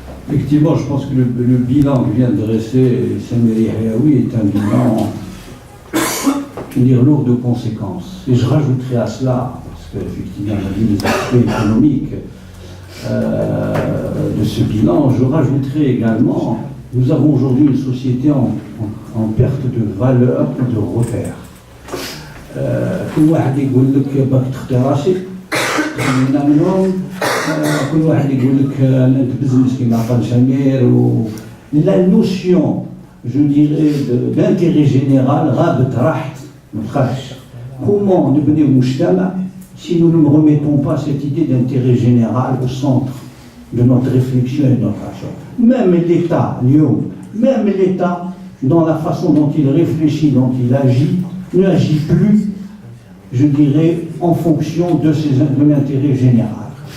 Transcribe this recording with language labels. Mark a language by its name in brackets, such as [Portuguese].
[French] Effectivement, je pense que le bilan que vient de dresser Samir Yahyaoui est un bilan, je veux dire, lourd de conséquences. Et je rajouterai à cela, parce qu'effectivement, on a vu les aspects économiques de ce bilan, je rajouterai également, nous avons aujourd'hui une société en perte de valeur et de repères. [Arabic] كل واحد يقول لك باك تخطي راسك خلينا منهم كل واحد يقول لك انت بزنس كيما قال سمير [French] la notion je dirais d'intérêt général [Arabic] غابت راحت ما بقاش. [French] Comment [Arabic] نبنيو مجتمع [French] si nous ne remettons pas cette idée d'intérêt général au centre de notre réflexion et de notre action. Même l'État, même l'État, dans la façon dont il réfléchit, dont il agit, n'agit plus, je dirais, en fonction de l'intérêt général.